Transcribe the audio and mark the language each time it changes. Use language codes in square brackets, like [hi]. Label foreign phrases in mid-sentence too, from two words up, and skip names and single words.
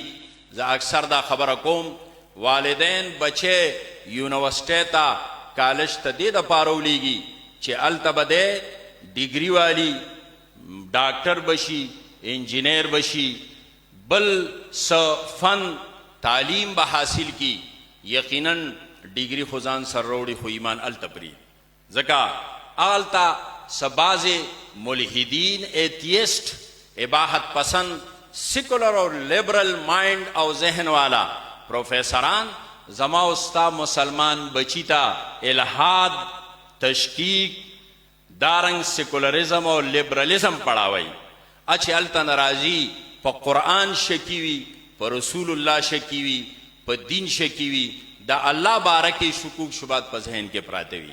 [ps] زه اکثر دا خبره کوم، والدین بچه یونیورسټۍ ته کالج ته دې دپاره ولیږي چې هلته به دی ډیګري والی، ډاکټر بشي، انجینیر بشي، بل څه فن تعلیم به حاصل کی. یقیناً ډیګري خو ځان سر روړي خو ایمان هلته پرېږدي. ځکه هلته څه بعضې ملحدین، ایتیسٹ، اباحت پسند، سیکولر اور [en] liberal mind [ps] او ذہن والا پروفیسران زما او ستا مسلمان بچی ته الحاد، تشکیک، دارنګ سیکولرزم او لیبرلزم پڑھاوی. اچھے هلته ناراضي په قرآن شکی وي، په رسول الله شکی وي، په دین شکی وي، د الله باره کې شکوک شبهات په ذهن کې پراته وي.